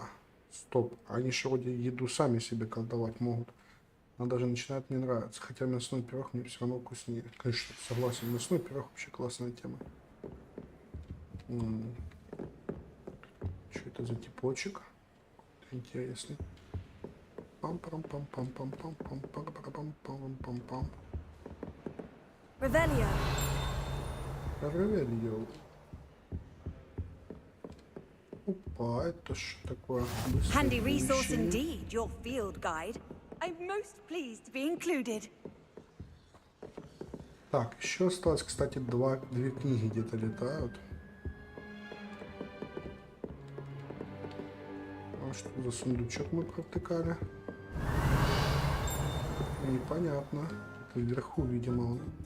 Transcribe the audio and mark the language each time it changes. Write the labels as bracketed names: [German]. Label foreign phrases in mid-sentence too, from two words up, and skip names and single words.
[Russian] Стоп, они же вроде еду сами себе колдовать могут. Она даже начинает мне нравиться. Хотя мясной пирог мне все равно вкуснее. Конечно, согласен, мясной пирог вообще классная тема. Что это за типочек? Интересный. Пам-пам-пам-пам-пам-пам-пам-пам-пам-пам-пам. Revelio. Revelio. Опа, это что такое? [English] Handy resource indeed, your field guide. I'm most pleased to be included. [Russian] Так, еще осталось, кстати, две книги где-то летают. А что за сундучок мы протыкали? Непонятно. Это вверху, видимо, он.